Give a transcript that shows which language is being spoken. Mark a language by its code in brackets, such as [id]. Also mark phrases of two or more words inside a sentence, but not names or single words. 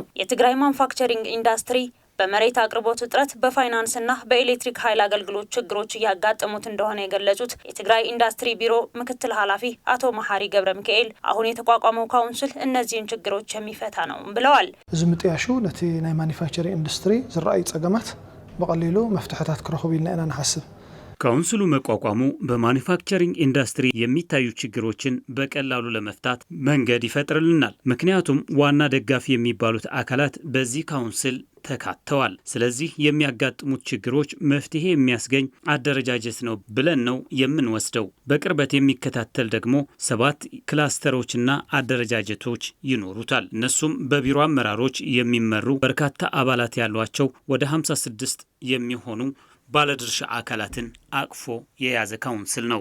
[am] የትግራይ ማኑፋክቸሪንግ ኢንዱስትሪ በመሬት አቅርቦት እጥረት፣ በፋይናንስና በኤሌክትሪክ ኃይል አገልግሎት ችግሮች እያጋጠሙት እንደሆነ የገለጹት የትግራይ ኢንዱስትሪ ቢሮ ምክትል ኃላፊ አቶ መሐሪ ገብረ ሚካኤል አሁን የተቋቋመው ካውንስል እነዚህን ችግሮች የሚፈታ ነው ብለዋል። [ti] ዝምጥያሹ ነቲ ናይ ማኑፋክቸሪንግ ኢንዱስትሪ ዝራእዩ ጸገማት በቀሊሉ መፍትሐታት ክረኽቡ ኢልና ኢና ንሓስብ። [am] ካውንስሉ መቋቋሙ በማኒፋክቸሪንግ ኢንዱስትሪ የሚታዩ ችግሮችን በቀላሉ ለመፍታት መንገድ ይፈጥርልናል። ምክንያቱም ዋና ደጋፊ የሚባሉት አካላት በዚህ ካውንስል ተካተዋል። ስለዚህ የሚያጋጥሙት ችግሮች መፍትሄ የሚያስገኝ አደረጃጀት ነው ብለን ነው የምንወስደው። በቅርበት የሚከታተል ደግሞ 7 ክላስተሮችና አደረጃጀቶች ይኖሩታል። እነሱም በቢሮ አመራሮች የሚመሩ በርካታ አባላት ያሏቸው ወደ 56 የሚሆኑ ባለድርሻ አካላትን አቅፎ የያዘ ካውንስል ነው።